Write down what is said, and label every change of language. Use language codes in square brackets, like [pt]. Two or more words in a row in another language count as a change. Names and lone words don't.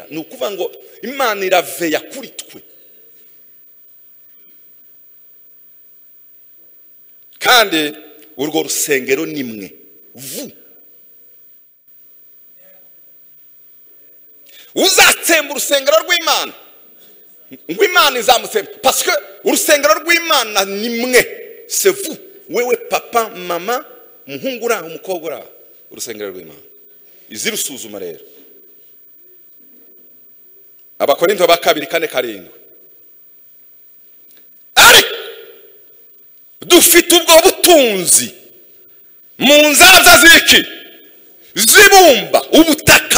[rw] Ni ukuvuga ngo Imana iraveya kuri twe, kandi urwo rusengero nimwe vu. Uzatsemba urusengero rw'Imana ngo Imana izamutsemba, [fr] parce que [rw] urusengero rw'Imana nimwe, [fr] c'est vous. [rw] Wewe papa, mama, muhungu uraho, umukobwa uraho, urusengero rw'Imana. Izirusuzuma rero. Abakorinto ba 2:4-7 ubutunzi mu nzabya z'iki zibumba ubutaka.